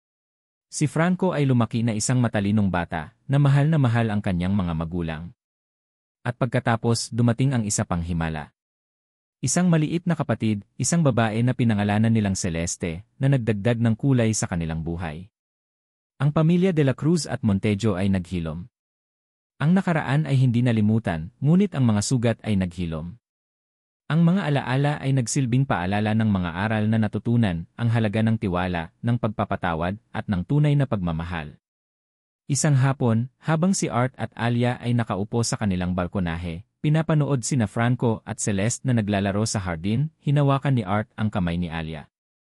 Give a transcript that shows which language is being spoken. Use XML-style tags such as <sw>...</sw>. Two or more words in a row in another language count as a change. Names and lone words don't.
<tl>Si Franco ay lumaki na isang matalinong bata, na mahal ang kanyang mga magulang. At pagkatapos, dumating ang isa pang himala. Isang maliit na kapatid, isang babae na pinangalanan nilang Celeste, na nagdagdag ng kulay sa kanilang buhay. Ang pamilya de la Cruz at Montejo ay naghilom. Ang nakaraan ay hindi nalimutan, ngunit ang mga sugat ay naghilom. Ang mga alaala ay nagsilbing paalala ng mga aral na natutunan, ang halaga ng tiwala, ng pagpapatawad, at ng tunay na pagmamahal. Isang hapon, habang si Art at Alia ay nakaupo sa kanilang balkonahe, pinapanood sina Franco at Celeste na naglalaro sa hardin, hinawakan ni Art ang kamay ni Alia.</tl>